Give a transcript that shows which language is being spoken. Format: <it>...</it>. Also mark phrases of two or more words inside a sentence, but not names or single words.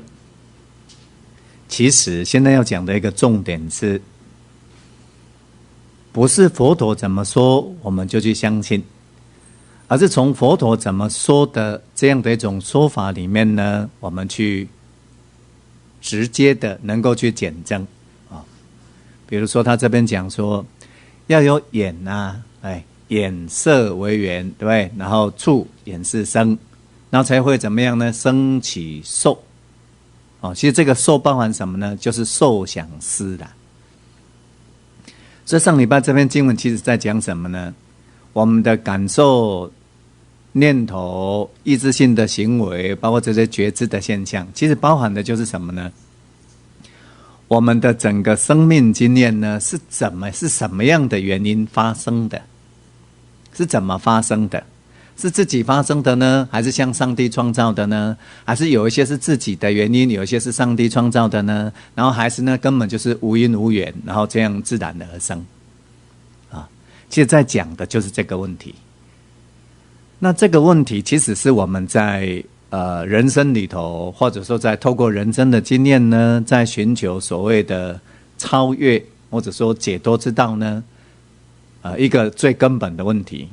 <zh>其實現在要講的一個重點是，不是佛陀怎麼說我們就去相信，而是從佛陀怎麼說的這樣的一種說法裡面呢，我們去直接的能夠去檢證比如說他這邊講說要有眼眼色為緣，對不對？然後觸眼識生，然後才會怎麼樣呢？生起受其實這個受包含什麼呢？就是受想思啦。所以上禮拜這篇經文其實在講什麼呢？我們的感受、念頭、意志性的行為，包括這些覺知的現象，其實包含的就是什麼呢？我們的整個生命經驗呢，是什麼樣的原因發生的？是怎麼發生的？是自己發生的呢？還是像上帝創造的呢？還是有一些是自己的原因，有一些是上帝創造的呢？然後還是呢，根本就是無因無緣，然後這樣自然而生其實在講的就是這個問題。那這個問題其實是我們在人生裡頭，或者說在透過人生的經驗呢，在尋求所謂的超越或者說解脫之道呢，一個最根本的問題。</zh>